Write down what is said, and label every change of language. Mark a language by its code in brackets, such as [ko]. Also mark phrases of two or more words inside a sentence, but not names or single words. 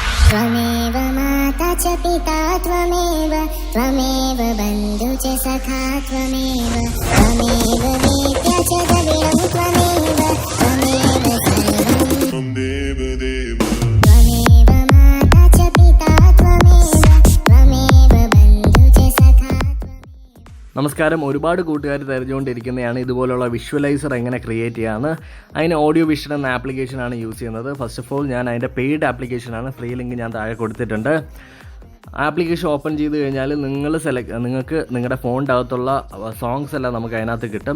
[sa] त्वमेव माता च पिता त्वमेव त्वमेव बन्धु च सखा त्वमेव त्वमेव वेद्या च द्रविणं त्वमेव त्वमेव सर्वं देवदेव त्वमेव माता च पिता त्वमेव त्वमेव बन्धु च सखा. [ml] നമസ്കാരം. ഒരുപാട് കൂട്ടുകാർ തിരഞ്ഞുകൊണ്ടിരിക്കുന്നതാണ് ഇതുപോലുള്ള വിഷ്വലൈസർ എങ്ങനെ ക്രിയേറ്റ് ചെയ്യാമെന്ന്. അതിന് ഓഡിയോ വിഷൻ എന്ന ആപ്ലിക്കേഷനാണ് യൂസ് ചെയ്യുന്നത്. [en] first of all [ml] ഞാൻ അതിൻ്റെ പെയ്ഡ് ആപ്ലിക്കേഷനാണ്, [en] free link [ml] ഞാൻ താഴെ കൊടുത്തിട്ടുണ്ട്. [en] application open [ml] ചെയ്ത് കഴിഞ്ഞാൽ നിങ്ങൾക്ക് നിങ്ങളുടെ ഫോണിൻ്റെ അകത്തുള്ള സോങ്സ് എല്ലാം നമുക്ക് അതിനകത്ത് കിട്ടും.